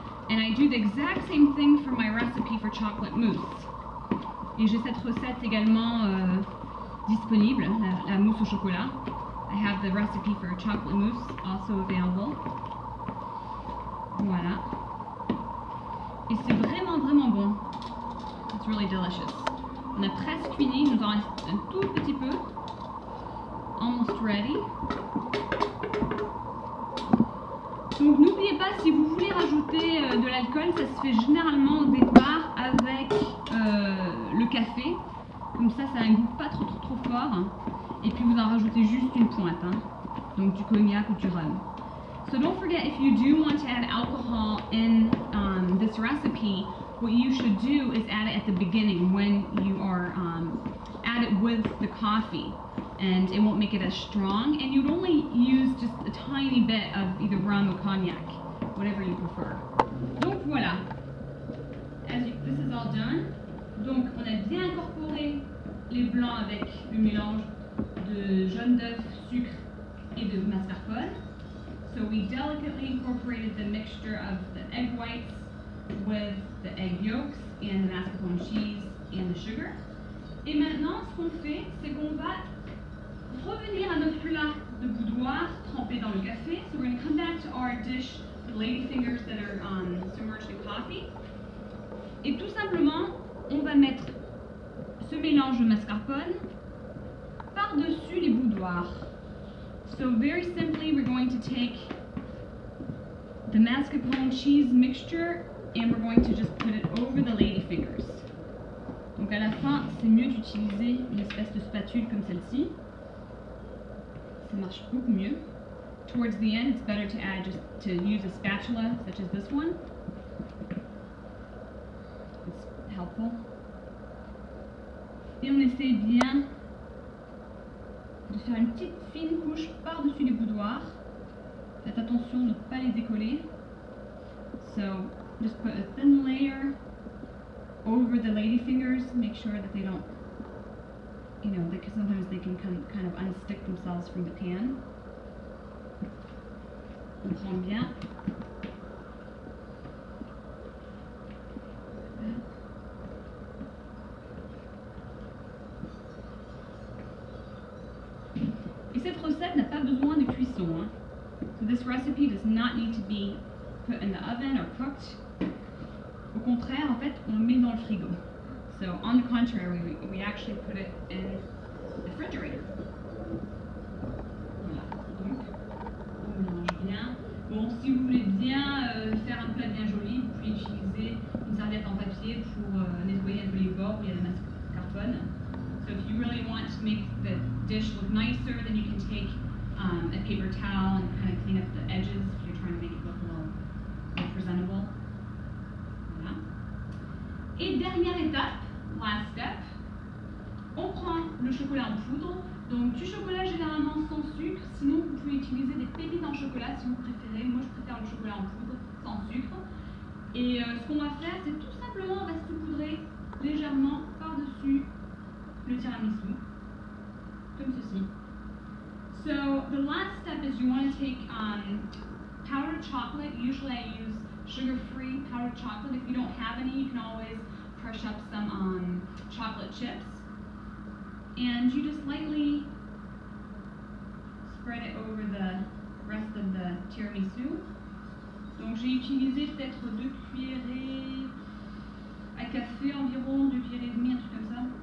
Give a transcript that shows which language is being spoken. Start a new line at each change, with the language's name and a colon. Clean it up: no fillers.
English: And I do the exact same thing for my recipe for chocolate mousse.
French: Et j'ai cette recette également disponible, la mousse au chocolat.
English: I have the recipe for chocolate mousse also available.
French: Voilà. Et c'est vraiment vraiment bon.
English: It's really delicious.
French: On a presque fini, il nous en reste un tout petit peu.
English: Almost ready.
French: Donc n'oubliez pas, si vous voulez rajouter de l'alcool, ça se fait généralement au départ avec le café. Comme ça a un goût pas trop fort. Et puis vous en rajoutez juste une pointe. Donc du cognac ou du rhum.
English: So don't forget, if you do want to add alcohol in this recipe, what you should do is add it at the beginning when you are add it with the coffee, and it won't make it as strong, and you'd only use just a tiny bit of either rum or cognac, whatever you prefer.
French: Donc voilà,
English: this is all done.
French: Donc on a bien incorporé les blancs avec le mélange de jaune d'œuf, sucre et de mascarpone.
English: So we delicately incorporated the mixture of the egg whites with the egg yolks and the mascarpone cheese and the sugar.
French: Et maintenant, ce qu'on fait, c'est qu'on va revenir à notre plat de boudoir trempé dans le café.
English: So we're going to come back to our dish, the lady fingers that are submerged in coffee.
French: Et tout simplement, on va mettre ce mélange de mascarpone par-dessus les boudoirs.
English: So very simply, we're going to take the mascarpone cheese mixture and we're going to just put it over the lady fingers.
French: Donc à la fin, c'est mieux d'utiliser une espèce de spatule comme celle-ci. Ça marche beaucoup mieux.
English: Towards the end, it's better to use a spatula such as this one. It's helpful.
French: Et on essaie bien de faire une petite fine couche par-dessus les boudoirs. Faites attention de ne pas les décoller.
English: So just put a thin layer over the lady fingers. Make sure that they don't, because sometimes they can kind of unstick themselves from the pan.
French: On prend bien. Et cette recette n'a pas besoin de cuisson. Hein.
English: So this recipe does not need to be put in the oven or cooked.
French: Au contraire, en fait, on le met dans le frigo.
English: So on the contrary, we actually put it in the refrigerator.
French: Voilà. Donc, on mélange bien. Bon, si vous voulez bien faire un plat bien joli, vous pouvez utiliser une serviette en papier pour nettoyer un peu les bords où il y a la mascarpone.
English: So if you really want to make the dish look nicer, then you can take a paper towel and kind of clean up the edges if you're trying to make it look a little more presentable.
French: Voilà. Et dernière étape,
English: last step,
French: on prend le chocolat en poudre. Donc du chocolat généralement sans sucre, sinon vous pouvez utiliser des pépites en chocolat si vous préférez. Moi je préfère le chocolat en poudre sans sucre. Et ce qu'on va faire, c'est tout simplement on va saupoudrer légèrement par-dessus le tiramisu, comme ceci.
English: So the last step is you want to take powdered chocolate. Usually I use sugar-free powdered chocolate. If you don't have any, you can always crush up some chocolate chips. And you just lightly spread it over the rest of the tiramisu.
French: Donc j'ai utilisé peut-être 2 cuillerées à café environ, 2 cuillerées et demie, un truc comme ça.